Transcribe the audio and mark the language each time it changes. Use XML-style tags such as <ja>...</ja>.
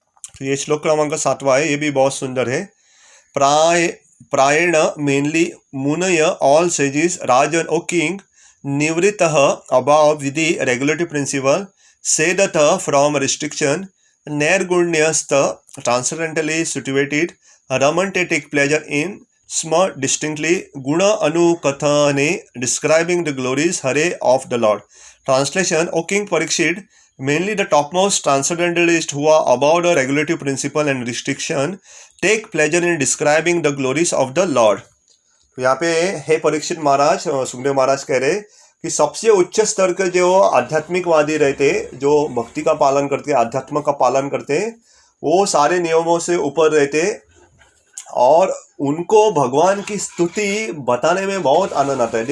<hi>तो ये श्लोक क्रमांक 7वां है, ये भी बहुत सुंदर है।</hi> <en>प्रायण मेनली मुनय all sages राजन ओ किंग निवृत्तः above विधि रेगुलेटरी प्रिंसिपल सेदतः फ्रॉम रिस्ट्रिक्शन नैर्गुण्यस्त ट्रांसेंडेंटली सिचुएटेड रमन्ते टेक प्लेजर इन स्म डिस्टिंक्टली गुण अनुकथने डिस्क्राइबिंग द ग्लोरीज हरे of the lord. Translation, O king Parikshit, mainly the topmost transcendentalists who are above the regulative principle and restriction take pleasure in describing the glories of the Lord।</en> <hi>तो यहाँ पे हे परीक्षित महाराज, सुखदेव महाराज कह रहे कि सबसे उच्च स्तर के जो आध्यात्मिकवादी रहते, जो भक्ति का पालन करते, आध्यात्म का पालन करते, वो सारे नियमों से ऊपर रहते, और उनको भगवान की स्तुति बताने में बहुत आनंद आता है।</hi>